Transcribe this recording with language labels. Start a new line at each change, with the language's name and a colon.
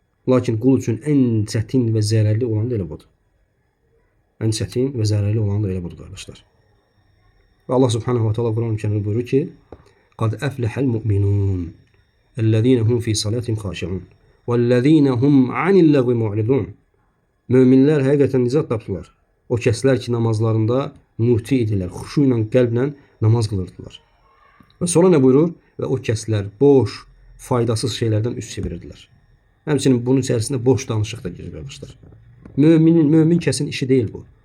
Azerbaijani: Lakin qul üçün ən çətin və zərərli olan da elə budur. Ən çətin və zərərli olan da elə budur, qardaşlar. Və Allah subhanahu wa ta'ala Quran-ı Kərimdə buyurur ki,
Arabic: قَدْ أَفْلَحَ الْمُؤْمِنُونَ الَّذِينَ هُمْ فِي صَلَاتِهِمْ خَاشِعُونَ وَالَّذِينَ هُمْ عَنِ اللَّغْوِ مُعْرِضُونَ.
Azerbaijani: Möminlər həqiqətən nicat tapdılar. O kəslər ki, namazlarında muti idilər, xuşu ilə, qəlblə namaz qılırdılar. Və sonra nə buyurur? Və o kəslər boş, faydasız şeylərdən üst çevirirdilər. Həmçinin bunun içərisində boş danışıq da girir, qardaşlar. Mömin kəsin işi deyil bu.